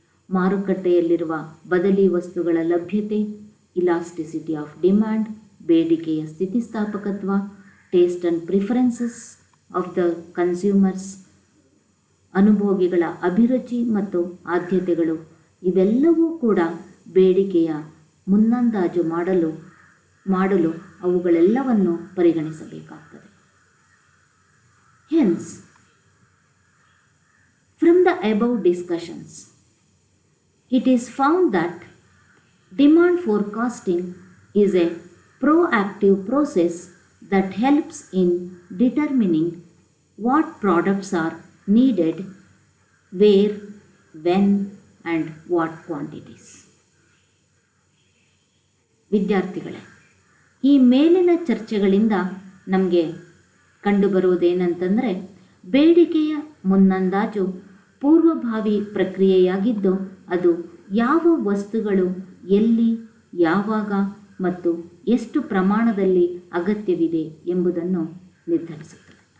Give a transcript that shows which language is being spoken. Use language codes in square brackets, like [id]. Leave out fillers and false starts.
[kn] ಮಾರುಕಟ್ಟೆಯಲ್ಲಿರುವ ಬದಲಿ ವಸ್ತುಗಳ ಲಭ್ಯತೆ, [en] elasticity of demand, [kn] ಬೇಡಿಕೆಯ ಸ್ಥಿತಿಸ್ಥಾಪಕತ್ವ, [en] taste and preferences of the consumers, [kn] ಅನುಭೋಗಿಗಳ ಅಭಿರುಚಿ ಮತ್ತು ಆದ್ಯತೆಗಳು, ಇವೆಲ್ಲವೂ ಕೂಡ ಬೇಡಿಕೆಯ ಮುನ್ನಂದಾಜು ಮಾಡಲು ಅವುಗಳೆಲ್ಲವನ್ನು ಪರಿಗಣಿಸಬೇಕಾಗ್ತದೆ. [en] Hence, from the above discussions, it is found that demand forecasting is a proactive process that helps in determining what products are needed, where, when, and what quantities. [kn] ವಿದ್ಯಾರ್ಥಿಗಳೇ, ಈ ಮೇಲಿನ ಚರ್ಚೆಗಳಿಂದ ನಮಗೆ ಕಂಡುಬರುವುದೇನಂತಂದರೆ, ಬೇಡಿಕೆಯ ಮುನ್ನಂದಾಜು ಪೂರ್ವಭಾವಿ ಪ್ರಕ್ರಿಯೆಯಾಗಿದ್ದು ಅದು ಯಾವ ವಸ್ತುಗಳು ಎಲ್ಲಿ, ಯಾವಾಗ ಮತ್ತು ಎಷ್ಟು ಪ್ರಮಾಣದಲ್ಲಿ ಅಗತ್ಯವಿದೆ ಎಂಬುದನ್ನು ನಿರ್ಧರಿಸುತ್ತದೆ.